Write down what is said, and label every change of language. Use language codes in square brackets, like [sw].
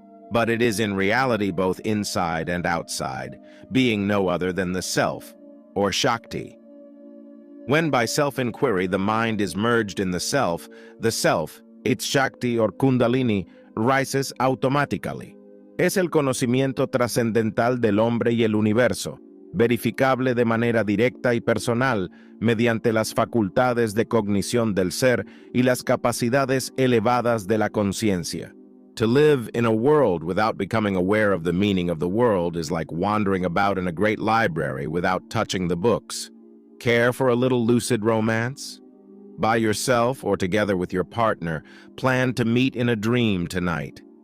[en] But it is in reality both inside and outside, being no other than the Self or Shakti. When by self-inquiry the mind is merged in the Self, its Shakti or Kundalini, rises automatically. [es] Es el conocimiento trascendental del hombre y el universo, verificable de manera directa y personal mediante las facultades de cognición del ser y las capacidades elevadas de la conciencia. [en] To live in a world without becoming aware of the meaning of the world is like wandering about in a great library without touching the books. Care for a little lucid romance? By yourself or together with your partner, plan to meet in a dream tonight.